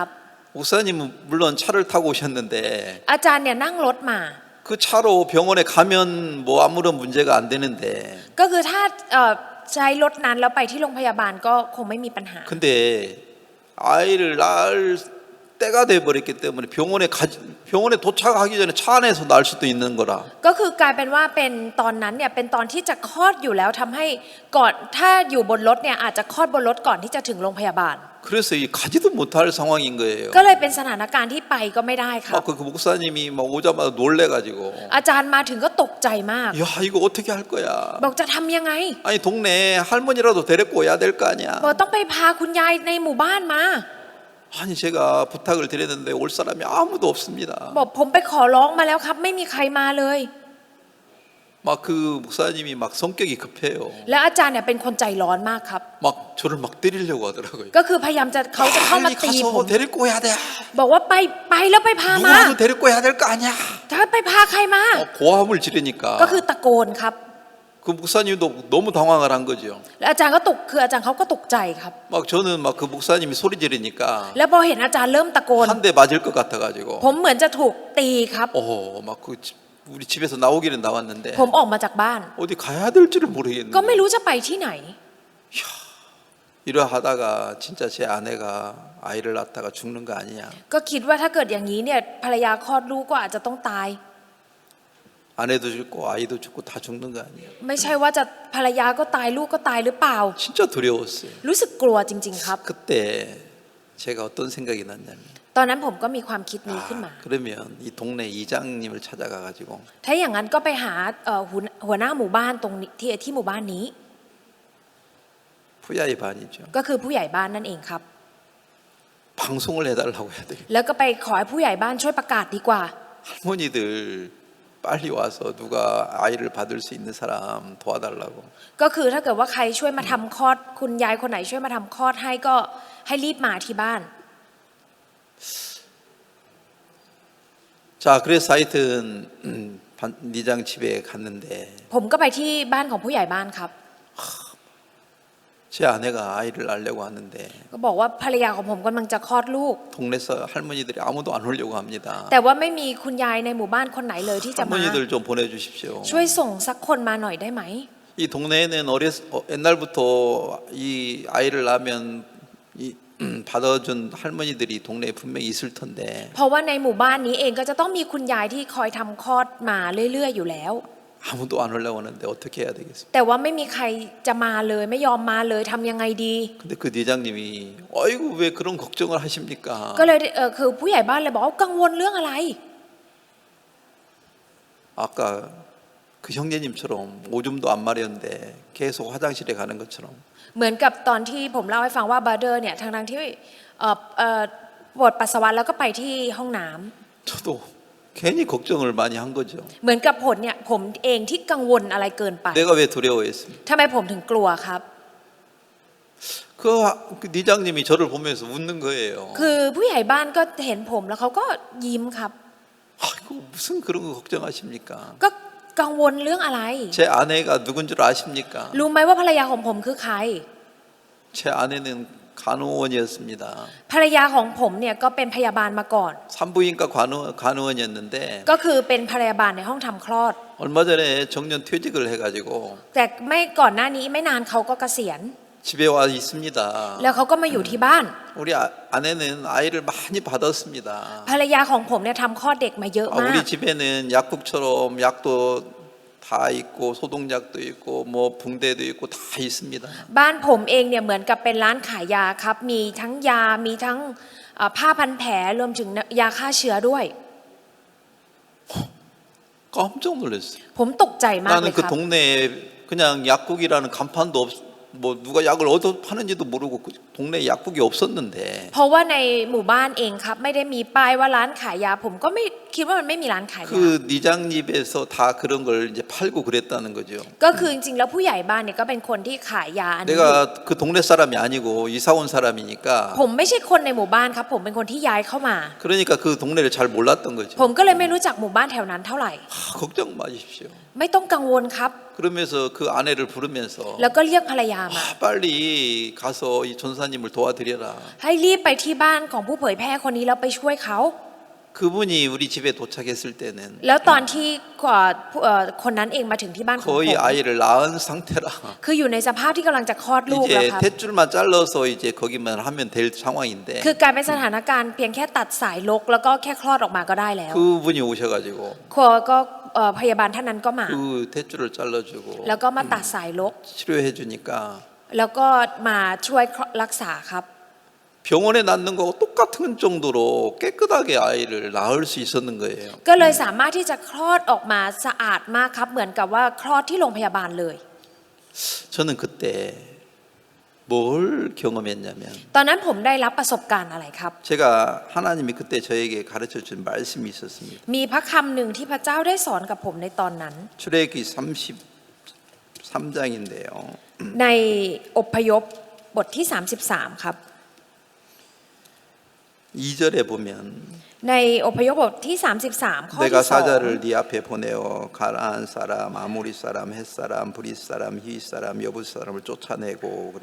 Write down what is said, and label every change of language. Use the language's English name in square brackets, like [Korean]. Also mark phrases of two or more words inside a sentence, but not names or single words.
[Korean] 목사님은 물론 차를 타고 오셨는데 [Thai] อาจารย์เนี่ยนั่งรถมา [Korean] 그 차로 병원에 가면 뭐 아무런 문제가 안 되는데 [Thai] ก็คือถ้าใช้รถนั้นแล้วไปที่โรงพยาบาลก็คงไม่มีปัญหา [Korean] 근데 아이를 낳을 때가 돼 버렸기 때문에 병원에 도착하기 전에 차 안에서 낳을 수도 있는 거라. [Thai] ก็คือกลายเป็นว่าเป็นตอนนั้นเนี่ยเป็นตอนที่จะคลอดอยู่แล้วทำให้ก่อนถ้าอยู่บนรถเนี่ยอาจจะคลอดบนรถก่อนที่จะถึงโรงพยาบาล [Korean] 그래서 이 가지도 못할 상황인 거예요. [Thai] ก็เลยเป็นสถานการณ์ที่ไปก็ไม่ได้ครับ [Korean] 막 그 목사님이 막 오자마자 놀래가지고 [Thai] อาจารย์มาถึงก็ตกใจมาก [Korean] 야 이거 어떻게 할 거야? [Thai] บอกจะทำยังไง [Korean] 아니 동네 할머니라도 데리고 와야 될 거 아니야? [Thai] บอกต้องไปพาคุณยายในหมู่บ้านมา [Korean] 아니 제가 부탁을 드렸는데 올 사람이 아무도 없습니다. [Thai] บอกผมไปขอร้องมาแล้วครับไม่มีใครมาเลย [Korean] 막 그 목사님이 막 성격이 급해요. [Thai] แล้วอาจารย์เนี่ยเป็นคนใจร้อนมากครับ [Korean] 막 저를 막 때리려고 하더라고요. [Thai] ก็คือพยายามจะเขาจะเข้ามา [Korean] 빨리 [Thai] ตีผม [Korean] 가서 데리고 와야 돼. [Thai] บอกว่าไปแล้วไปพามา [Korean] 누구라도 데리고 와야 될 거 아니야. [Thai] ถ้าไปพาใครมา [Korean] 고함을 지르니까 [Thai] ก็คือตะโกนครับ [Korean] 그 목사님도 너무 당황을 한 거죠. [Thai] แล้วอาจารย์ก็คืออาจารย์เขาก็ตกใจครับ [Korean] 막 저는 막 그 목사님이 소리 지르니까 [Thai] แล้วพอเห็นอาจารย์เริ่มตะโกน [Korean] 한 대 맞을 것 같아가지고 [Thai] ผมเหมือนจะถูกตีครับ [Korean] 막 그 우리 집에서 나오기는 나왔는데 [Thai] ผมออกมาจากบ้าน [Korean] 어디 가야 될지를 모르겠는데 [Thai] ก็ไม่รู้จะไปที่ไหน [Korean] 이러 하다가 진짜 제 아내가 아이를 낳다가 죽는 거 아니냐. [Thai] ก็คิดว่าถ้าเกิดอย่างนี้เนี่ยภรรยาคลอดลูกก็อาจจะต้องตาย [Korean] 아내도 죽고 아이도 죽고 다 죽는 거 아니야. [Thai] ไม่ใช่ว่าจะภรรยาก็ตายลูกก็ตายหรือเปล่า [Korean] 진짜 두려웠어요. [Thai] รู้สึกกลัวจริงๆครับ [Korean] 그때 제가 어떤 생각이 났냐면 [Thai] ตอนนั้นผมก็มีความคิดนี้ขึ้นมา [Korean] 그러면 이 동네 이장님을 찾아가 가지고 [Thai] ถ้าอย่างนั้นก็ไปหาหัวหน้าหมู่บ้านตรงนี้ที่หมู่บ้านนี้ [Korean] 부야의 반이죠. [Thai] ก็คือผู้ใหญ่บ้านนั่นเองครับ [Korean] 방송을 해달라고 해야 되겠다. [Thai] แล้วก็ไปขอให้ผู้ใหญ่บ้านช่วยประกาศดีกว่า [Korean] 할머니들 빨리 와서 누가 아이를 받을 수 있는 사람 도와달라고. [Thai] ก็คือถ้าเกิดว่าใครช่วยมาทำคลอดคุณยายคนไหนช่วยมาทำคลอดให้ก็ให้รีบมาที่บ้าน [Korean] 자, 그래서 하여튼 니장 집에 갔는데 [Thai] ผมก็ไปที่บ้านของผู้ใหญ่บ้านครับ [Korean] 제 아내가 아이를 낳으려고 하는데 [Thai] ก็บอกว่าภรรยาของผมกำลังจะคลอดลูก [Korean] 동네에서 할머니들이 아무도 안 오려고 합니다. [Thai] แต่ว่าไม่มีคุณยายในหมู่บ้านคนไหนเลยที่จะมา [Korean] 할머니들 좀 보내주십시오. [Thai] ช่วยส่งสักคนมาหน่อยได้ไหม [Korean] 이 동네에는 옛날부터 이 아이를 낳으면 이 받아준 할머니들이 동네에 분명히 있을 텐데 [Thai] เพราะว่าในหมู่บ้านนี้เองก็จะต้องมีคุณยายที่คอยทำคลอดมาเรื่อยๆอยู่แล้ว [Korean] 아무도 안 올라오는데 어떻게 해야 되겠습니까? [Thai] แต่ว่าไม่มีใครจะมาเลยไม่ยอมมาเลยทำยังไงดี [Korean] 근데 그 대장님이 아이고 왜 그런 걱정을 하십니까? [Thai] ก็เลยคือผู้ใหญ่บ้านเลยบอกว่ากังวลเรื่องอะไร [Korean] 아까 그 형제님처럼 오줌도 안 마렸는데 계속 화장실에 가는 것처럼 [Thai] เหมือนกับตอนที่ผมเล่าให้ฟังว่าบาร์เดอร์เนี่ยทางที่ปวดปัสสาวะแล้วก็ไปที่ห้องน้ำ [Korean] 저도 괜히 걱정을 많이 한 거죠. [Thai] เหมือนกับผมเองที่กังวลอะไรเกินไป [Korean] 내가 왜 두려워했습니까? [Thai] ทำไมผมถึงกลัวครับ [Korean] 그 니장님이 저를 보면서 웃는 거예요. [Thai] คือผู้ใหญ่บ้านก็เห็นผมแล้วเขาก็ยิ้มครับ [Korean] 아이고 무슨 그런 거 걱정하십니까? [Thai] ก็กังวลเรื่องอะไร [Korean] 제 아내가 누군 줄 아십니까? [Thai] รู้ไหมว่าภรรยาของผมคือใคร [Korean] 제 아내는 간호원이었습니다. [Thai] ภรรยาของผมเนี่ยก็เป็นพยาบาลมาก่อน [Korean] 산부인과 간호원이었는데 [Thai] ก็คือเป็นพยาบาลในห้องทำคลอด [Korean] 얼마 전에 정년 퇴직을 해가지고 [Thai] แต่ไม่ก่อนหน้านี้ไม่นานเขาก็เกษียณ [Korean] 집에 와 있습니다. [Thai] แล้วเขาก็มาอยู่ที่บ้าน [Korean] 우리 아내는 아이를 많이 받았습니다. [Thai] ภรรยาของผมเนี่ยทำคลอดเด็กมาเยอะมาก [Korean] 우리 집에는 약국처럼 약도 다 있고 소독약도 있고 뭐 붕대도 있고 다 있습니다. [Thai] บ้านผมเองเนี่ยเหมือนกับเป็นร้านขายยาครับมีทั้งยามีทั้งผ้าพันแผลรวมถึงยาฆ่าเชื้อด้วย [Korean] 깜짝 놀랐어요. [Thai] ผมตกใจมากเล [Korean] 나는 [Thai] ย [Korean] 그 [Thai] ครับ [Korean] 동네에 그냥 약국이라는 간판도 뭐 누가 약을 어디서 파는지도 모르고 그 동네에 약국이 없었는데 [Thai] เพราะว่าในหมู่บ้านเองครับไม่ได้มีป้ายว่าร้านขายยาผมก็ไม่คิดว่ามันไม่มีร้านขายยา [Korean] 그 니장집에서 다 그런 걸 이제 팔고 그랬다는 거죠. [Thai] ก็คือจริงๆแล้วผู้ใหญ่บ้านเนี่ยก็เป็นคนที่ขายยาอันนี้ [Korean] 내가 그 동네 사람이 아니고 이사 온 사람이니까 [Thai] ผมไม่ใช่คนในหมู่บ้านครับผมเป็นคนที่ย้ายเข้ามา [Korean] 그러니까 그 동네를 잘 몰랐던 거죠. [Thai] ผมก็เลยไม่รู้จักหมู่บ้านแถวนั้นเท่าไหร่ [Korean] 걱정 마십시오. [Thai] ไม่ต้องกังวลครับ [Korean] 그러면서 그 아내를 부르면서 [Thai] แล้วก็เรียกภรรยามา [Korean] 빨리 가서 이 전사님을 도와드려라. [Thai] ให้รีบไปที่บ้านของผู้เผยแพร่คนนี้แล้วไปช่วยเขา [Korean] 그분이 우리 집에 도착했을 때는 [Thai] แล้วตอนที่คนนั้นเองมาถึงที่บ้านของผม [Korean] 거의 아이를 낳은 상태라. [Thai] คืออยู่ในสภาพที่กำลังจะคลอดลูกแล้ว [Korean] 이제 [Thai] ครับ [Korean] 탯줄만 잘라서 이제 거기만 하면 될 상황인데 [Thai] คือกลายเป็นสถานการณ์เพียงแค่ตัดสายลกแล้วก็แค่คลอดออกมาก็ได้แล้ว [Korean] 그분이 오셔가지고 [Thai] ก็พยาบาลท่านนั้นก็มา [Korean] 그 탯줄을 잘라주고 [Thai] แล้วก็มาตัดสายลก [Korean] 치료해주니까 [Thai] แล้วก็มาช่วยรักษาครับ [Korean] 병원에 낳는 거하고 똑같은 정도로 깨끗하게 아이를 낳을 수 있었는 거예요. [Thai] ก็เลยสามารถที่จะคลอดออกมาสะอาดมากครับเหมือนกับว่าคลอดที่โรงพยาบาลเลย [Korean] 저는 그때 뭘 경험했냐면 [Thai] ตอนนั้นผมได้รับประสบการณ์อะไรครับ [Korean] 제가 하나님이 그때 저에게 가르쳐 준 말씀이 있었습니다. [Thai] มีพระคำหนึ่งที่พระเจ้าได้สอนกับผมในตอนนั้น [Korean] 출애굽기 33장인데요. [Thai] ในอพยพบทที่33ครับ [Korean] 2절에 보면 [Thai] ในอพยพบทที่33ข้อ [Korean] 내가 [Thai] ที่ [Korean] 사자를 네 앞에 보내어 가나안 사람, 아모리 사람, 헷 사람, 브릿 사람, 히윗 사람, 여부 사람을 쫓아내고 그래.